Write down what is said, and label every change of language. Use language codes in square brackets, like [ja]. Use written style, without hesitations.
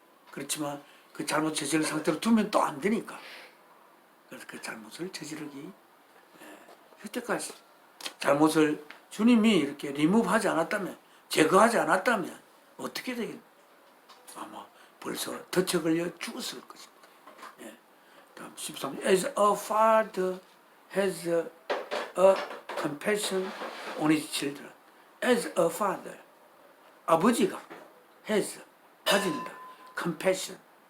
[ko] 그렇지만 그 잘못 저지른 상태로 두면 또 안 되니까. 그래서 그 잘못을 저지르기 그때까지 잘못을 주님이 이렇게 리무브하지 않았다면, 제거하지 않았다면 어떻게 되겠나? 아마 벌써 덫에 걸려 죽었을 것입니다. 다음 13절. [en] As a father has a compassion on his children. As a father. [ko] 아버지가 has 가진다. compassion.